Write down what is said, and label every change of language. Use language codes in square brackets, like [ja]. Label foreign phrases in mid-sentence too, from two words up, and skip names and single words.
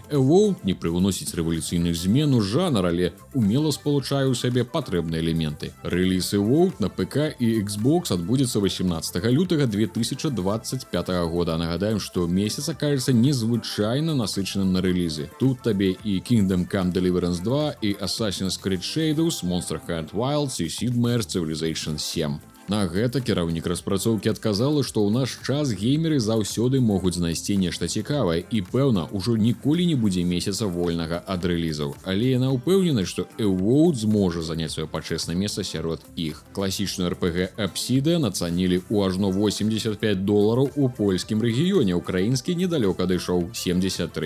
[be] Evolved не прывносіць рэвалюцыйных змен у жанр, але умела спалучае ў сабе патрэбныя элементы. Рэліз Evolved на ПК і Xbox адбудзецца 18 лютага 2025 года. Нагадаем, што месяц акажется незвычайна насычаным на рэлізы. Тут табе і Kingdom Come Deliverance 2, і Assassin's Creed Shadows, Monster Hunter Wilds, і Sid Meier's Civilization 7. На гэта кіраўнік распрацоўкі адказала, што ў наш час геймеры заўсёды могуць знайсці нешта цікавае і, пэўна, ужо ніколі не будзе месяца вольнага ад рэлізаў. Але яна ўпэўнена, што Evolved зможа заняць сваё пачэснае месца сярод іх. Класічную RPG Obsidian ацанілі ў ажно $85 у польскім рэгіёне, украінскі недалёка дайшоў 73.